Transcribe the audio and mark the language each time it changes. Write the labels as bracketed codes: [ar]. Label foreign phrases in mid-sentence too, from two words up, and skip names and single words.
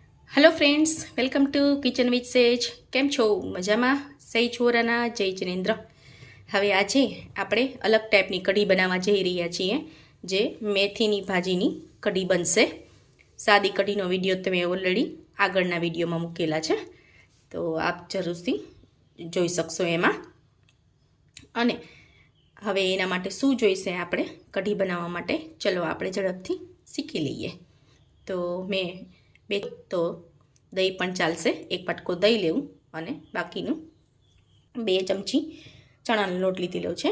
[en] Hello friends, welcome to Kitchen with Sej. [gu] કેમ છો? મજામાં? સેજ વોરાના જય જિનેન્દ્ર। હવે આજે આપણે અલગ ટાઇપની કઢી બનાવવા જઈ રહ્યા છીએ, જે મેથીની ભાજીની કઢી બનશે। સાદી કઢીનો વિડિયો તમે ઑલરેડી આગળના વિડિયોમાં મૂકેલા છે, તો આપ જરૂરથી જોઈ શકશો એમાં। અને હવે એના માટે શું જોઈશે આપણે કઢી બનાવવા માટે, ચલો આપણે ઝડપથી શીખી લઈએ। તો મૈં બે તો દહી પણ ચાલશે, એક પાટકો દહી લેવું અને બાકીનું 2 ચમચી ચણાનો લોટ લીધેલો છે।